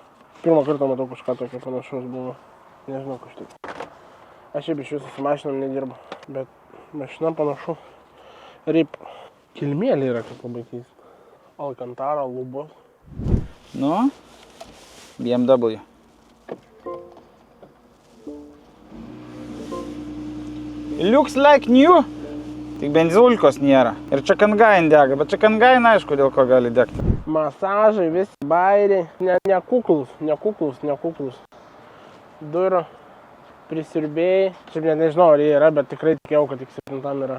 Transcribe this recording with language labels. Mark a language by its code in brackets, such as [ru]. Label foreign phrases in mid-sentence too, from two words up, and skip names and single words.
[lt] Pirmą kartą matau kažką tokio panašaus buvo. Nežinau kažkaip. Aš šiaip iš jūsų su mašinom nedirbu. Bet mašina panašu. Rip. Kilmėlė yra, kaip labai keista. Alcantara, lubos. Nu, BMW. [en] Looks like new. [lt] Tik benzulkos nėra. Ir čia kangain dega, bet čia kangain aišku, dėl ko gali degti. Masažai, visi bairiai. Nekuklus. Durų. Prisiurbėjai. Šiaip net nežinau, ar jie yra, bet tikrai tikėjau, kad X7 yra.